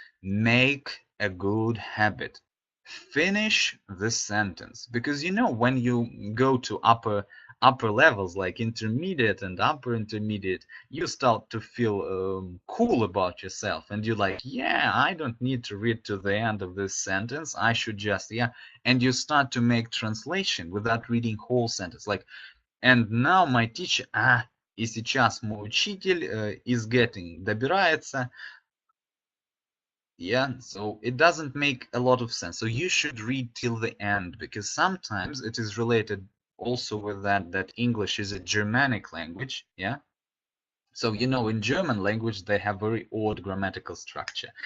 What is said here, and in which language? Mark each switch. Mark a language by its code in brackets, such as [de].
[en] Make a good habit. Finish the sentence, because you know when you go to upper levels like intermediate and upper intermediate, you start to feel cool about yourself and you're like, yeah, I don't need to read to the end of this sentence, I should just, yeah, and you start to make translation without reading whole sentence, like, and now my teacher, [ru] И сейчас мой учитель [en] is getting, [ru] добирается. [en] Yeah, so it doesn't make a lot of sense. So you should read till the end, because sometimes it is related also with that English is a Germanic language. Yeah. So, in German language, they have very odd grammatical structure.